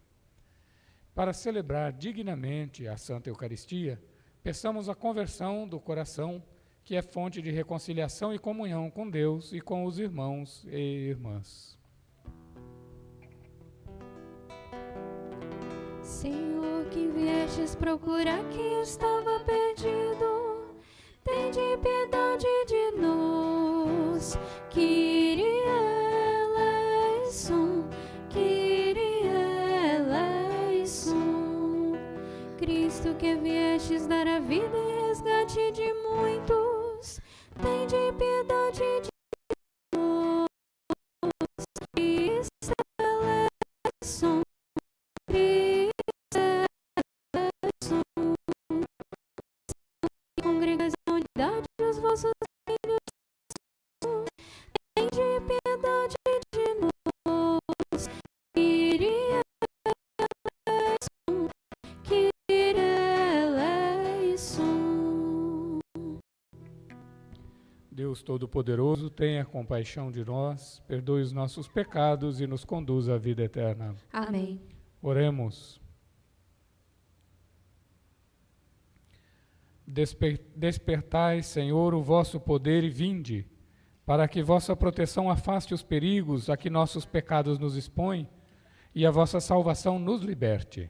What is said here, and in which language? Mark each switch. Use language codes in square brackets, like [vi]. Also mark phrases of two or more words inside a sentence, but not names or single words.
[pt] Para celebrar dignamente a Santa Eucaristia, peçamos a conversão do coração, que é fonte de reconciliação e comunhão com Deus e com os irmãos e irmãs. Senhor, que viestes procurar quem estava perdido, tende piedade de nós. [el] Kyrie eleison, Kyrie eleison. [pt] Cristo, que viestes dar a vida e resgate de muitos, tende piedade de nós. [el] Cristo eleison, Cristo eleison. [pt] Congregação de idade os vossos filhos, tende piedade de nós. [el] Kyrie eleison, Kyrie eleison. [pt] Deus Todo-Poderoso, tenha compaixão de nós, perdoe os nossos pecados e nos conduza à vida eterna. Amém. Oremos. Despertai, Senhor, o vosso poder e vinde, para que vossa proteção afaste os perigos a que nossos pecados nos expõem e a vossa salvação nos liberte.